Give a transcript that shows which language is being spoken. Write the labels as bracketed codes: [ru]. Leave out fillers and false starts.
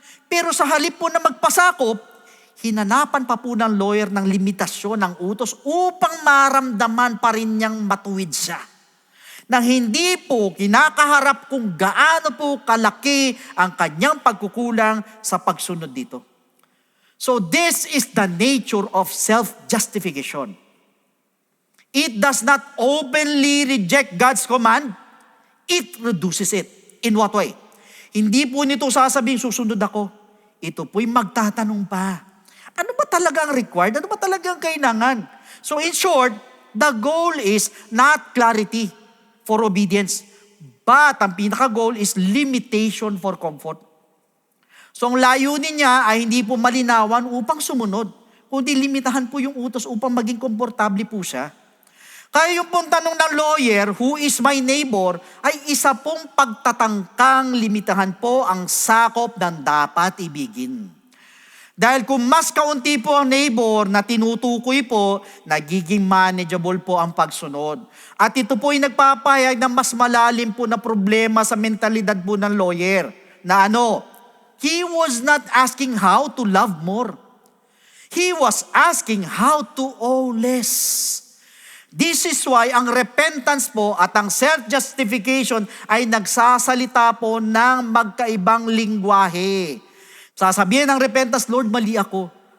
[tl] Pero sa halip po na magpasakop, hinanapan pa po ng lawyer ng limitasyon ng utos upang maramdaman pa rin niyang matuwid siya. Nang hindi po kinakaharap kung gaano po kalaki ang kanyang pagkukulang sa pagsunod dito. [en] So this is the nature of self-justification. It does not openly reject God's command. It reduces it. In what way? [tl] Hindi po nito sasabing susunod ako. Ito po'y magtatanong pa. Ano ba talaga ang required? Ano ba talaga ang kailangan? [en] So in short, the goal is not clarity for obedience, but [tl] ang pinaka-goal [en] is limitation for comfort. [tl] So ang layunin niya ay hindi po malinawan upang sumunod, kundi limitahan po yung utos upang maging komportable po siya. Kaya yung pong tanong ng lawyer, [en] who is my neighbor, [tl] ay isa pong pagtatangkang limitahan po ang sakop ng dapat ibigin. Dahil kung mas kaunti po ang neighbor na tinutukoy po, nagiging manageable po ang pagsunod. At ito po ay nagpapahayag ng mas malalim po na problema sa mentalidad po ng lawyer. Na ano? [en] He was not asking how to love more. He was asking how to owe less. This is why [tl] ang repentance po at ang self-justification ay nagsasalita po ng magkaibang lingwahe. Sasabihin ng repentance, Lord, mali ako.